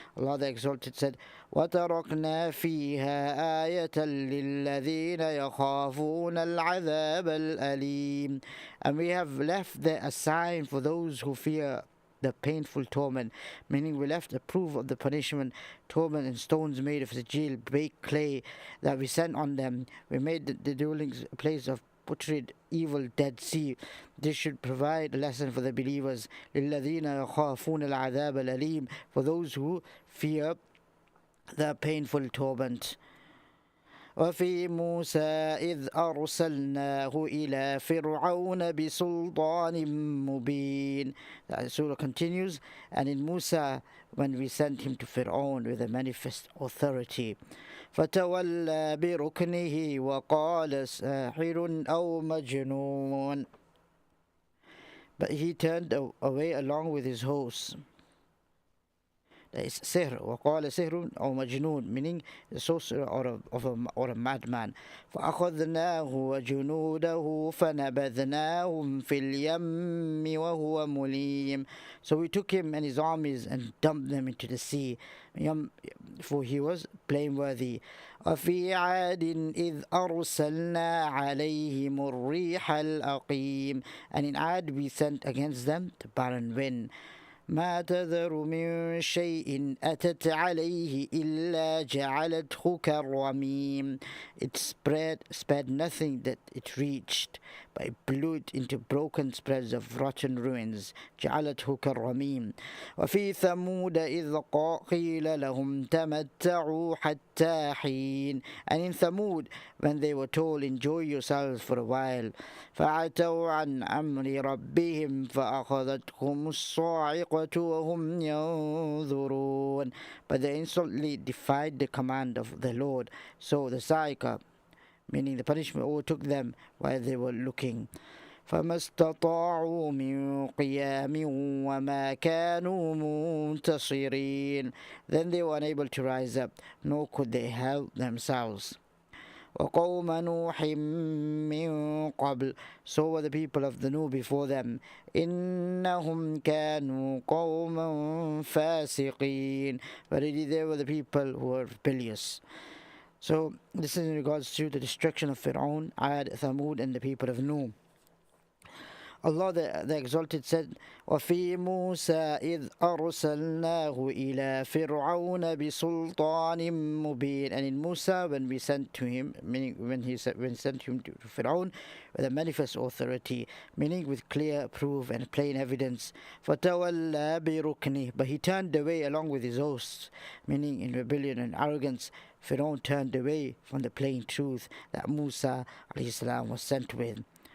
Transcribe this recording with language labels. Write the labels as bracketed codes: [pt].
[en] Allah the Exalted said, [ar] وَتَرَكْنَا فِيهَا آيَةً لِلَّذِينَ يَخَافُونَ الْعَذَابَ الْأَلِيمَ, [en] and we have left there a sign for those who fear the painful torment, meaning we left a proof of the punishment, torment and stones made of sijil, baked clay, that we sent on them. We made the dwelling place of putrid, evil, Dead Sea. This should provide a lesson for the believers. [ar] لِلَّذِينَ يَخَافُونَ الْعَذَابَ الْأَلِيمَ, [en] for those who fear the painful torment. [ar] وفي موسى إذ أرسلناه إلى فرعون بسلطان مبين. [en] The surah continues, and in Musa when we sent him to Fir'aun with a manifest authority. [ar] فتولى بركنه وقال ساحر أو مجنون, [en] but he turned away along with his hosts That is sihr. [ar] وقال سحر أو مجنون, [en] meaning a sorcerer or a madman. [ar] فأخذناه وجنوده فنبذناهم في اليم وهو مليم. [en] So we took him and his armies and dumped them into the sea, for he was blameworthy. [ar] وفي عاد إذ أرسلنا عليهم الريح الأقيم. [en] And in Ad we sent against them the barren wind. [ar] ما تذر من شيء أتت عليه إلا جعلته كالرميم. [en] It spared nothing that it reached, but it blew it into broken spreads of rotten ruins. [ar] جعلته كالرميم. وفي ثمود إذ قيل لهم تمتعوا حتى حين. [en] And in Thamud, when they were told, enjoy yourselves for a while. [ar] فعتوا عن أمر ربهم فأخذتهم الصاعقة وهم ينظرون. [en] But they insolently defied the command of the Lord. So the sa'iqah, meaning the punishment, overtook them while they were looking. [ar] فما استطاعوا من قيام وما كانوا منتصرين. [en] Then they were unable to rise up, nor could they help themselves. [ar] وقوم نوح من قبل. [en] So were the people of the Nuh before them. [ar] إنهم كانوا قوما فاسقين. [en] But indeed they were the people who were rebellious. So this is in regards to the destruction of Fir'aun, Ad, Thamud, and the people of Nuh. Allah the Exalted said, [ar] وَفِي مُوسَى إِذْ أَرْسَلْنَاهُ إِلَى فِرْعَوْنَ بِسُلْطَانٍ مُبِينٍ. [en] And in Musa, when we sent to him, meaning when sent him to Fir'aun with a manifest authority, meaning with clear proof and plain evidence. [ar] فَتَوَلَّى بِرُكْنِهِ. [en] But he turned away along with his hosts, meaning in rebellion and arrogance. Fir'aun turned away from the plain truth that Musa alayhi was sent with.